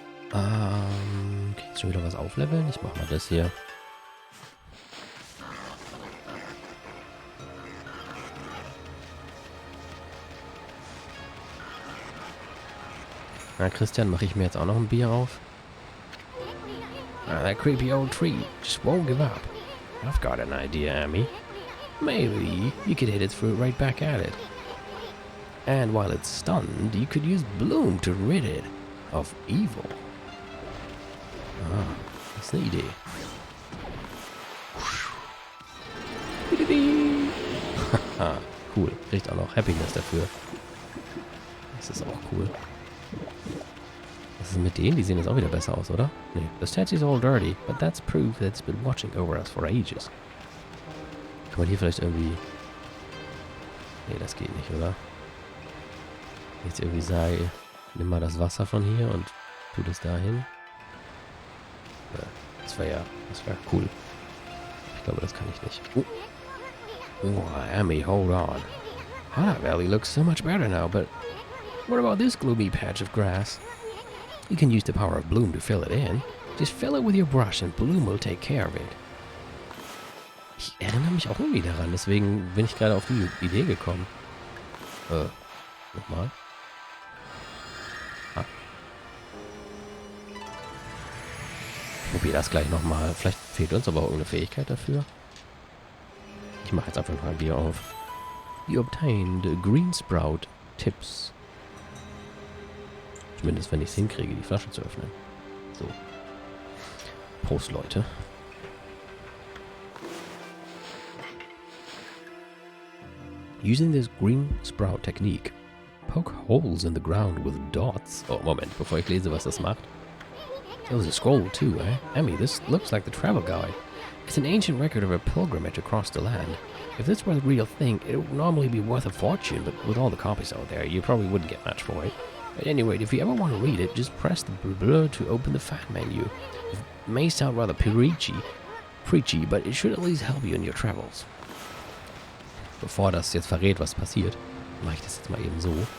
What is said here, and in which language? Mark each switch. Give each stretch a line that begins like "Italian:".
German: Kann ich schon wieder was aufleveln? Ich mach mal das hier. Na, Christian, mache ich mir jetzt auch noch ein Bier auf?
English: That creepy old tree just won't give up. I've got an idea, Amy. Maybe you could hit its fruit right back at it. And while it's stunned, you could use bloom to rid it of evil.
German: Ah, das ist eine Idee. Haha, cool. Kriegt auch noch Happiness dafür. Das ist auch cool. Was ist mit denen? Die sehen jetzt auch wieder besser aus, oder? Nee.
English: The statue's all dirty, but that's proof that it's been watching over us for ages.
German: Kann man hier vielleicht irgendwie... Nee, das geht nicht, oder? Jetzt irgendwie sage, nimm mal das Wasser von hier und tu das dahin. Ja, das wäre cool. Ich glaube, das kann ich nicht.
English: Oh, Amy, hold on. Hana Valley looks so much better now, but what about this gloomy patch of grass? You can use the power of bloom to fill it in. Just fill it with your brush and bloom will take care of it.
German: Ich erinnere mich auch irgendwie daran, deswegen bin ich gerade auf die Idee gekommen. Nochmal. Probier das gleich nochmal. Vielleicht fehlt uns aber auch irgendeine Fähigkeit dafür. Ich mache jetzt einfach mal wieder auf.
English: You obtained Green Sprout Tips.
German: Zumindest wenn ich es hinkriege, die Flasche zu öffnen. So. Prost, Leute.
English: Using this green sprout technique, poke holes in the ground with dots.
German: Oh, Moment, bevor ich lese, was das macht.
English: There was a scroll too, eh? Emmy, this looks like the travel guide. It's an ancient record of a pilgrimage across the land. If this were the real thing, it would normally be worth a fortune, but with all the copies out there, you probably wouldn't get much for it. At any rate, if you ever want to read it, just press the blur to open the fan menu. It may sound rather preachy, but it should at least help you in your travels.
German: Bevor das jetzt verrät, was passiert, mache ich das jetzt mal eben so.